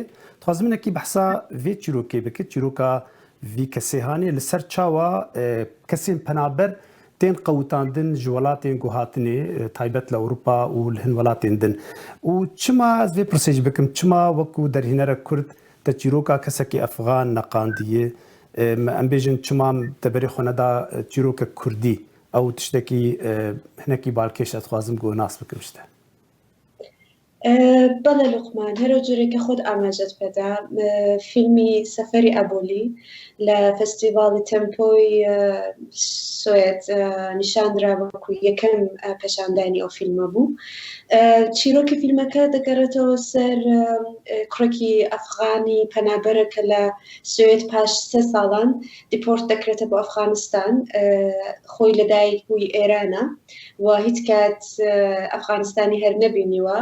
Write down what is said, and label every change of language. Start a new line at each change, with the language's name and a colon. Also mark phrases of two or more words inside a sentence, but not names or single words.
Kurdish: Dixwazim minekî behsa vê çîrokê bike, çîroka vî kesê hanê li ser çawa kesên penaber tên qewtandin ji welatên guhatinê taybet li Ewropa û li hin welatên din. û çima ez vê pirsê jî bikim, çima wekû derhênerek Kurd te çîroka kesekî Efxan neqandiye, em bêjin çima te berê xwe neda çîrokek Kurdî, ew tiştekî hinekî balkêş ez dixwazim got nas bikim ji te.
Central Kurdish: بەڵێ لوقمان هەرو جۆرێکە خۆت ئاماژەت پێدا فیلمی سەفەری ئەبولی لە فەستیڤاڵی تەمپۆی سوێد نیشاندرا وەکو یەکەم پێشاندانی ئەو فیلمە بوو. چیرۆکی فیلمەکە دەگەڕێتەوە سەر کوڕێکی ئەفغانی پەنابەرەکە لە سوێد پاش 3 ساڵان دیپۆرت دەکرێتە بۆ ئەفغانستان، خۆی لەدایک بووی ئێرانە و هیچ کات ئەفغانستانی هەر نەبینیوە.